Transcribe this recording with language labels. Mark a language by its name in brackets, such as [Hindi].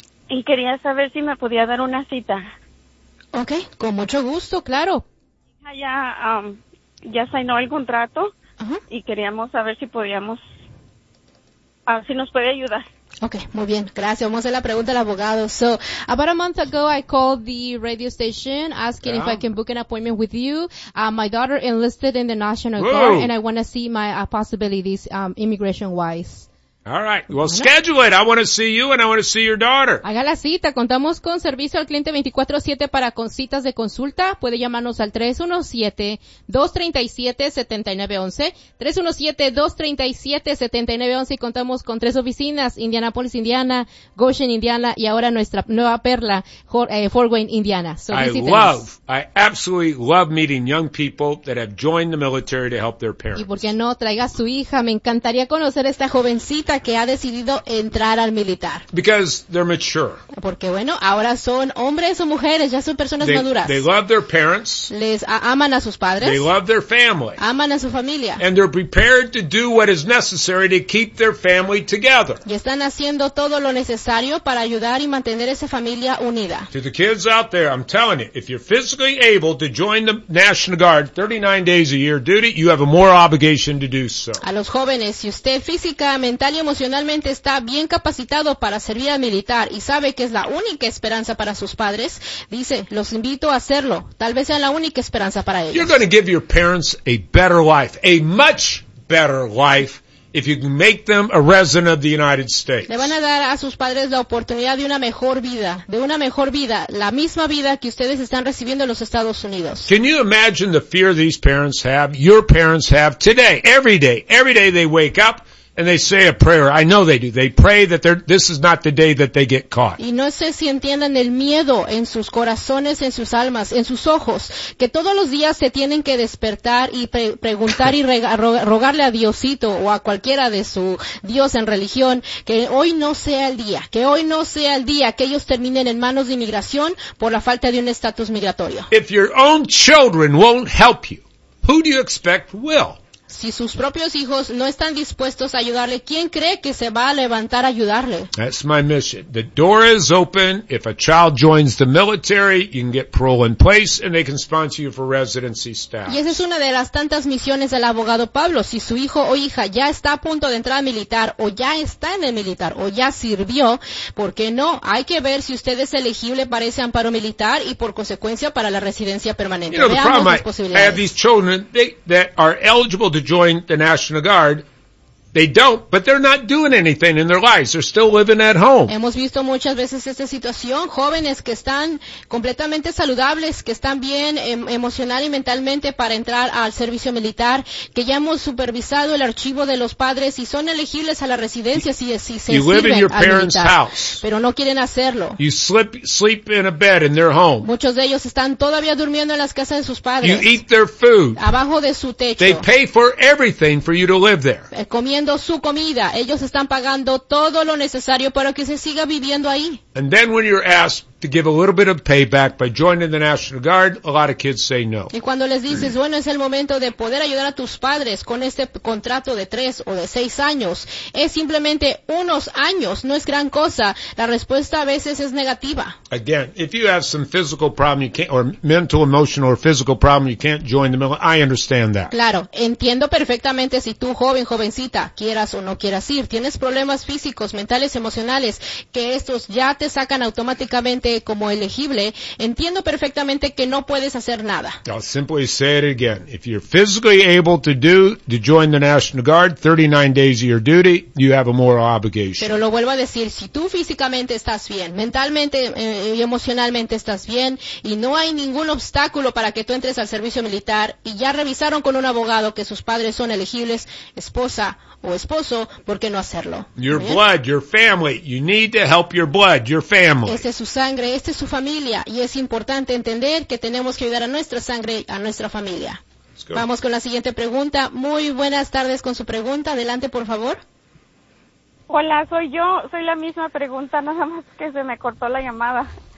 [Spanish] y quería saber si me podía dar una cita. Ok, con mucho gusto, claro. Ya signó el contrato uh-huh. y queríamos saber si podíamos, si nos puede ayudar. Okay, muy bien, gracias. Vamos a hacer la pregunta al abogado. [English] So, about a month ago, I called the radio station asking yeah. if I can book an appointment with you. My daughter enlisted in the National Whoa. Guard and I want to see my possibilities immigration-wise. All right. Well, bueno. Schedule it. I want to see you and I want to see your daughter. [Spanish] Haga la cita. Contamos con servicio al cliente 24/7 para con citas de consulta. Puede llamarnos al 317-237-7911. 317-237-7911 y contamos con tres oficinas. Indianapolis, Indiana, Goshen, Indiana y ahora nuestra nueva perla, Fort Wayne, Indiana. So, [English] I absolutely love meeting young people that have joined the military to help their parents. [Spanish] Y por qué no traiga a su hija. Me encantaría conocer a esta jovencita que ha decidido entrar al militar. [English] Because they're mature. [Spanish] Porque bueno, ahora son hombres o mujeres, ya son personas [English] they, [Spanish] maduras. [English] They love their parents. [Spanish] Les aman a sus padres. [English] They love their family. [Spanish] Aman a su familia. [English] And they're prepared to do what is necessary to keep their family together. [Spanish] Y están haciendo todo lo necesario para ayudar y mantener esa familia unida. [English] To the kids out there, I'm telling you, if you're physically able to join the National Guard 39 days a year duty, you have a more obligation to do so. [Spanish] A los jóvenes, si usted física, mental y emocionalmente está bien capacitado para servir al militar y sabe que es la única esperanza para sus padres, dice, los invito a hacerlo. Tal vez sea la única esperanza para ellos. [English] You're going to give your parents a better life, a much better life, if you can make them a resident of the United States. [Spanish] Le van a dar a sus padres la oportunidad de una mejor vida, de una mejor vida, la misma vida que ustedes están recibiendo en los Estados Unidos. [English] Can you imagine the fear these parents have, your parents have today, every day they wake up, and they say a prayer. I know they do. They pray that this is not the day that they get caught. [Spanish] Y no sé si entiendan el miedo en sus corazones, en sus almas, en sus ojos, que todos los días se tienen que despertar y preguntar y rogarle a Diosito o a cualquiera de su Dios en religión que hoy no sea el día, que hoy no sea el día que ellos terminen en manos de inmigración por la falta de un estatus migratorio. [English] If your own children won't help you, who do you expect will? [Spanish] Si sus propios hijos no están dispuestos a ayudarle, ¿quién cree que se va a levantar a ayudarle? [English] That's my mission. The door is open. If a child joins the military, you can get parole in place and they can sponsor you for residency status. [Spanish] Y esa es una de las tantas misiones del abogado Pablo. Si su hijo o hija ya está a punto de entrar al militar o ya está en el militar o ya sirvió, ¿por qué no? Hay que ver si usted es elegible para ese amparo militar y por consecuencia para la residencia permanente. [English] You know, [Spanish] veamos las posibilidades. [English] I have these children that are eligible to join the National Guard. They don't, but they're not doing anything in their lives. They're still living at home. [Spanish] Hemos visto muchas veces esta situación, jóvenes que están completamente saludables, que están bien emocional y mentalmente para entrar al servicio militar, que ya hemos supervisado el archivo de los padres y son elegibles a la residencia si se sirven al militar. [English] You live in your parents' house. [Spanish] Pero no quieren hacerlo. [English] You sleep in a bed in their home. [Spanish] Muchos de ellos están todavía durmiendo en las casas de sus padres. [English] You eat their food. [Spanish] Abajo de su techo. [English] They pay for everything for you to live there. [Spanish] Comiendo su comida, ellos están pagando todo lo necesario para que se siga viviendo ahí. [English] And then when you're asked to give a little bit of payback by joining the National Guard, a lot of kids say no. [Spanish] Y cuando les dices, bueno, es el momento de poder ayudar a tus padres con este contrato de 3 o de 6 años, es simplemente unos años, no es gran cosa. La respuesta a veces es negativa. [English] Again, if you have some physical problem, you can't, or mental, emotional, or physical problem, you can't join the military, I understand that. [Spanish] Claro, entiendo perfectamente si tú, joven, jovencita, quieras o no quieras ir, tienes problemas físicos, mentales, emocionales, que estos ya te sacan automáticamente como elegible, entiendo perfectamente que no puedes hacer nada. [English] I'll simply say it again. If you're physically able to join the National Guard, 39 days of your duty, you have a moral obligation. [Spanish] Pero lo vuelvo a decir, si tú físicamente estás bien, mentalmente y emocionalmente estás bien, y no hay ningún obstáculo para que tú entres al servicio militar, y ya revisaron con un abogado que sus padres son elegibles, esposa o esposo, ¿por qué no hacerlo? [English] Your blood, your family. You need to help your blood, your family. [Spanish] Esta es su sangre, esta es su familia. Y es importante entender que tenemos que ayudar a nuestra sangre, a nuestra familia. Vamos con la siguiente pregunta. Muy buenas tardes con su pregunta. Adelante, por favor. Hola, soy yo. Soy la misma pregunta, nada más que se me cortó la llamada.